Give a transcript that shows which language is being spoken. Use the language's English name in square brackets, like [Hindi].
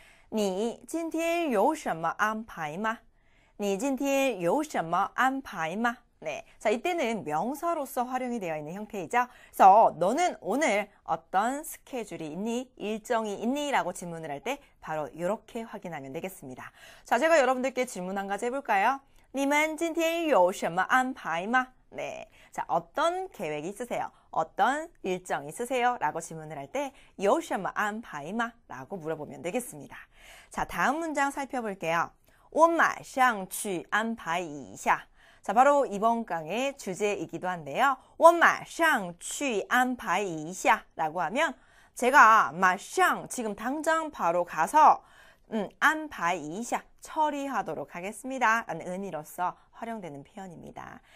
[Chinese] 你今天有什么安排吗?你今天有什么安排吗? [Korean] 네, 자 이때는 명사로서 활용이 되어 있는 형태이죠. 그래서 너는 오늘 어떤 스케줄이 있니? 일정이 있니? 라고 질문을 할 때 바로 이렇게 확인하면 되겠습니다. 자, 제가 여러분들께 질문 한 가지 해볼까요? [Chinese] 你们今天有什么安排吗? [Korean] 네, 자 어떤 계획이 있으세요? 어떤 일정이 있으세요? 라고 질문을 할 때 [Chinese] 有什么安排吗? [Korean] 라고 물어보면 되겠습니다. 자, 다음 문장 살펴볼게요. [Chinese] 我马上去安排一下. [Korean] 자, 바로 이번 강의 주제이기도 한데요. [Chinese] 我马上去安排一下 [Korean] 라고 하면 제가 马上 지금 당장 바로 가서 安排一下 처리하도록 하겠습니다 라는 의미로서 활용되는 표현입니다.